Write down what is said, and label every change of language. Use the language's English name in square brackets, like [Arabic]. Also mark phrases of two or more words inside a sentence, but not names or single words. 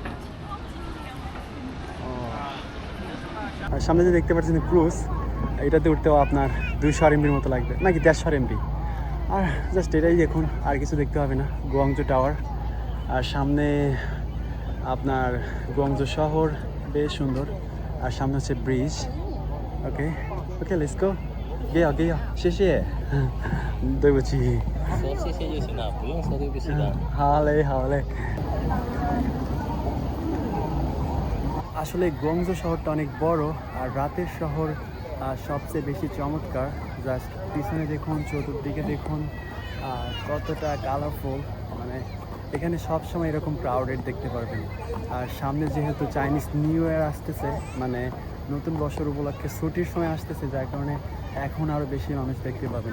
[Bangla] আর সামনে যে দেখতে পাচ্ছেন ক্রুজ, এটাতে উঠতেও আপনার 200 RMB মতো লাগবে, নাকি 150 RMB। আর জাস্ট এটাই দেখুন, আর কিছু দেখতে হবে না। গুয়াংজু টাওয়ার, আর সামনে আপনার গুয়াংজু শহর, বেশ সুন্দর। আর সামনে হচ্ছে ব্রিজ। [English] okay okay, let's go. [Bangla] গিয়া গিয়া, শেষে [Chinese] 对不起，说谢谢就行了，不用说对不起的。好嘞好嘞。 [Bangla] আসলে গুয়াংজু শহরটা অনেক বড়, আর রাতের শহর সবচেয়ে বেশি চমৎকার। জাস্ট পিছনে দেখুন, চতুর্দিকে দেখুন, কতটা কালারফুল। মানে এখানে সবসময় এরকম ক্রাউডেড দেখতে পারবেন। আর সামনে যেহেতু চাইনিজ নিউ ইয়ার আসতেছে, মানে নতুন বছর উপলক্ষে ছুটির সময় আসতেছে, যার কারণে এখন আরও বেশি মানুষ দেখতে পাবেন।